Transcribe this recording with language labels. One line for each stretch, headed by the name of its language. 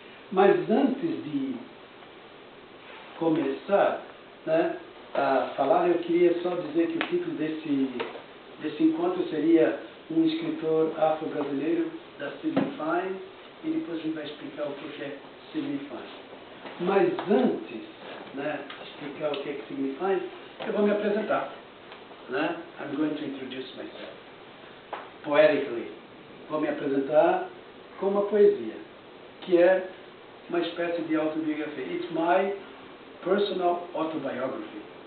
Portuguese: Mas antes de começar, né, a falar, eu queria só dizer que o título desse encontro seria Um escritor afro-brasileiro da Signify, e depois a gente vai explicar o que é Signify. Mas antes, né, de explicar o que é Signify, eu vou me apresentar. Né?
English: I'm going to introduce myself poetically.
Portuguese: Vou me apresentar com uma poesia, que é uma espécie de autobiografia.
English: It's my personal autobiography.